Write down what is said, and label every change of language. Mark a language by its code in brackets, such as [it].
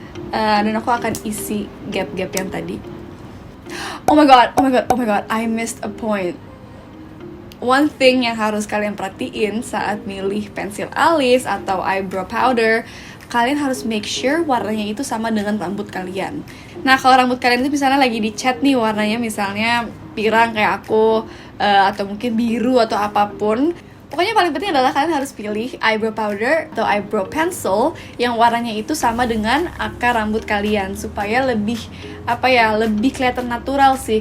[id] Dan aku akan isi gap-gap yang tadi. [en] Oh my god, I missed a point. One thing [id] yang harus kalian perhatiin saat milih pensil alis atau eyebrow powder, kalian harus [en] make sure [id] warnanya itu sama dengan rambut kalian. Nah, kalau rambut kalian itu misalnya lagi dicat nih warnanya misalnya pirang kayak aku, atau mungkin biru atau apapun, pokoknya paling penting adalah kalian harus pilih eyebrow powder atau eyebrow pencil yang warnanya itu sama dengan akar rambut kalian, supaya lebih kelihatan natural sih.